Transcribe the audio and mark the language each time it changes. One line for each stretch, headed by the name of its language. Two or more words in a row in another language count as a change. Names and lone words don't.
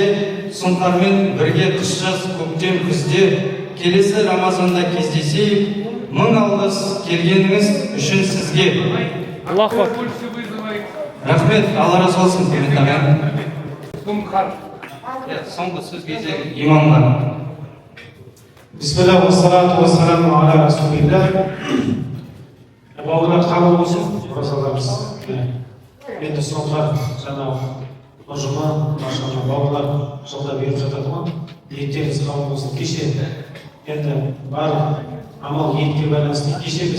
Kazakh: Сұңқармен бірге қыс жаз көктем күзде келесі Рамазанда кездесейік. Мың алғыс келгеніңіз үшін сізге.
Arabic: الله أكبر.
Kazakh: Рахмет, Алла разы болсын, құрметті ағайын. Соңғы сөз кезегі имамға.
Arabic: بسم الله والصلاة والسلام على رسول الله.
Kazakh: Бауырлар қабыл болсын, оразаларымыз. Енді соңғы жаңағы ұжымы, машалла бауырлар жылда беріп жатады ма? Ниеттеріңіз қабыл болсын. Кеше енді бар амал ниетке байланысты.